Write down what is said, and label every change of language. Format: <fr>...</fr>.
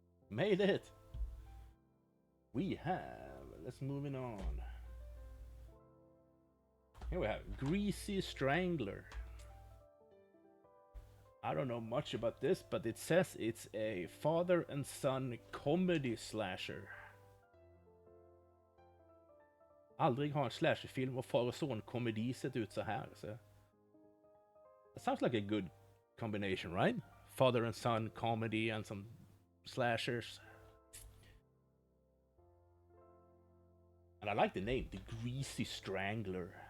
<en>Made it. We have. Let's move on. Here we have Greasy Strangler. I don't know much about this, but it says it's a father and son comedy slasher.</en> <sv>Aldrig har en slasherfilm och far och son komedi sett ut så här. Så.</sv> <en>That sounds like a good combination, right? Father and son comedy and some slashers. And I like the name, The Greasy Strangler.</en>